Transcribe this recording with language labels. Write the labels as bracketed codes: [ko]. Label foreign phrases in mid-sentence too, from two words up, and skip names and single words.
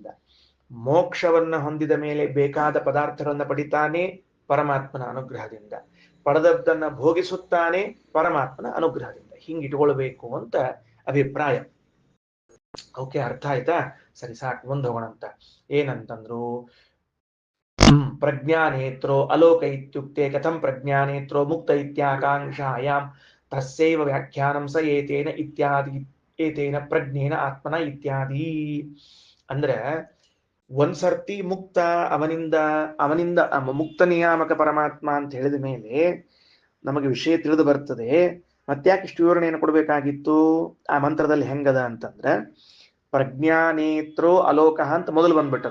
[kn] ಮೋಕ್ಷವನ್ನ ಹೊಂದಿದ ಮೇಲೆ ಬೇಕಾದ ಪದಾರ್ಥಗಳನ್ನ ಪಡಿತಾನೆ ಪರಮಾತ್ಮನ ಅನುಗ್ರಹದಿಂದ. ಪಡೆದದ್ದನ್ನ ಭೋಗಿಸುತ್ತಾನೆ ಪರಮಾತ್ಮನ ಅನುಗ್ರಹದಿಂದ. ಹಿಂಗಿಟ್ಕೊಳ್ಬೇಕು ಅಂತ ಅಭಿಪ್ರಾಯ. ಓಕೆ, ಅರ್ಥ ಆಯ್ತಾ? ಸರಿ, ಸಾಕು, ಮುಂದೆ ಹೋಗೋಣಂತ. ಏನಂತಂದ್ರು, [sa] ಪ್ರಜ್ಞಾನೇತ್ರೋ ಅಲೋಕ ಇತ್ಯುಕ್ತೆ ಕಥಂ ಪ್ರಜ್ಞಾನೇತ್ರೋ ಮುಕ್ತ ಇತ್ಯಾಕಾಂಕ್ಷಾಯಾಂ ತಸ್ಯೈವ ವ್ಯಾಖ್ಯಾನಂ ಸ ಏತೇನ ಇತ್ಯಾದಿ ಏತೇನ ಪ್ರಜ್ಞೇನ ಆತ್ಮನ ಇತ್ಯಾದಿ. [kn] ಅಂದ್ರೆ ಒಂದ್ಸರ್ತಿ ಮುಕ್ತ ಅವನಿಂದ ಮುಕ್ತ ನಿಯಾಮಕ ಪರಮಾತ್ಮ ಅಂತ ಹೇಳಿದ ಮೇಲೆ ನಮಗೆ ವಿಷಯ ತಿಳಿದು ಬರ್ತದೆ. ಮತ್ತ್ಯಾಕೆ ಇಷ್ಟು ವಿವರಣೆಯನ್ನು ಕೊಡಬೇಕಾಗಿತ್ತು? ಆ ಮಂತ್ರದಲ್ಲಿ ಹೆಂಗದ ಅಂತಂದ್ರೆ [sa] ಪ್ರಜ್ಞಾನೇತ್ರೋ ಅಲೋಕ [kn] ಅಂತ ಮೊದಲು ಬಂದ್ಬಿಟ್ಟದ.